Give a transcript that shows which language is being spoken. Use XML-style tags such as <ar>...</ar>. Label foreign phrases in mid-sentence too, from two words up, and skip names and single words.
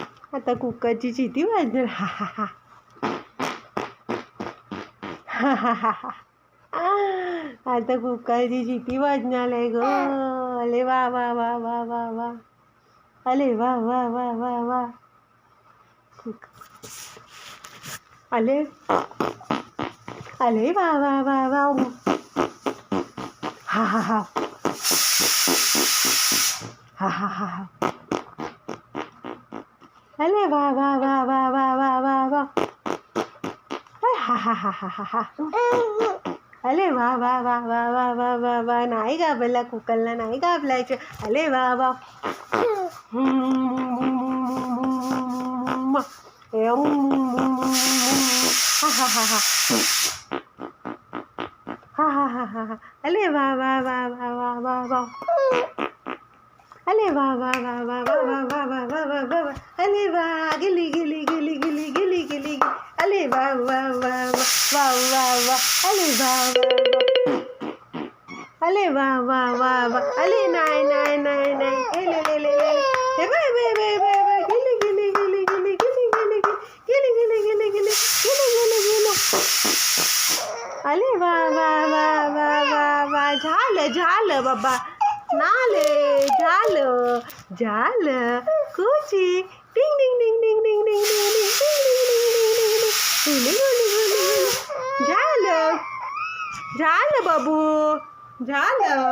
<mr>आता कुकरची शिटी वाजणार. हा हा हा हा हा हा हा. आता कुकरची शिटी वाजणार आहे ग. अरे वा वा वा वा वा वा. अरे वा वा वा वा वा. अरे अरे वा वा वा वा. हा हा हा हा हा हा हा. अरे वा वा वा वा वा वा वा वा. हा हा हा हा हा हा. अरे वा वा वा वा वा वा वा वा. नाही घाबरला कुकरला, नाही घाबरायचं. अरे वा वा. हा हा हा हा. हा हा हा हा हा. अरे वा वा वा वा वा वा वा. अरे वा वा वा वा वा वा वा वा वा वा वा वा. अरे वा. गिली गिली गिली गिली गिली गिली. अरे वा वा वा वा वा वा वा. अरे वा वा वा. अरे वा वा वा वा. अरे नाही नाही नाही नाही. ए ले ले ले ले. हे बाय बाय बाय बाय बाय. गिली गिली गिली गिली गिली गिली गिली गिली गिली गिली गिली गिली गिली. अरे वा वा वा वा वा वा. झालं झालं बाबा. नाले झालं झालं. कुची डिंग डिंग डिंग डिंग डिंग डिंग डिंग डिंग डिंग डिंग डिंग. झालं झालं बाबू झालं.</mr>